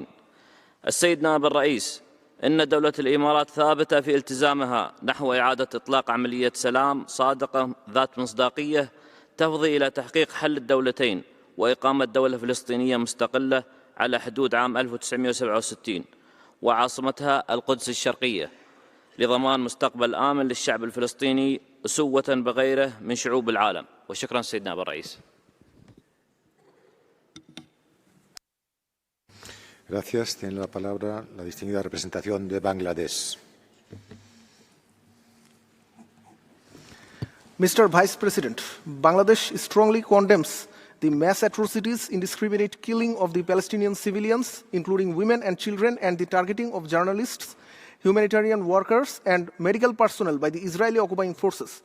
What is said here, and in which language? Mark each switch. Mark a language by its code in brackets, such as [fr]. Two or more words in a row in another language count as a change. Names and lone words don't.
[ar] السيد نائب الرئيس، إن دولة الإمارات ثابتة في التزامها نحو إعادة إطلاق عملية سلام صادقة ذات مصداقية تفضي إلى تحقيق حل الدولتين وإقامة دولة فلسطينية مستقلة على حدود عام 1967 وعاصمتها القدس الشرقية، لضمان مستقبل آمن للشعب الفلسطيني أسوة بغيره من شعوب العالم. وشكرا سيد نائب الرئيس. [es] Gracias. Tiene la palabra la distinguida representación de Bangladesh. [en] Mr. Vice President, Bangladesh strongly condemns the mass atrocities, indiscriminate killing of the Palestinian civilians, including women and children, and the targeting of journalists, humanitarian workers, and medical personnel by the Israeli occupying forces.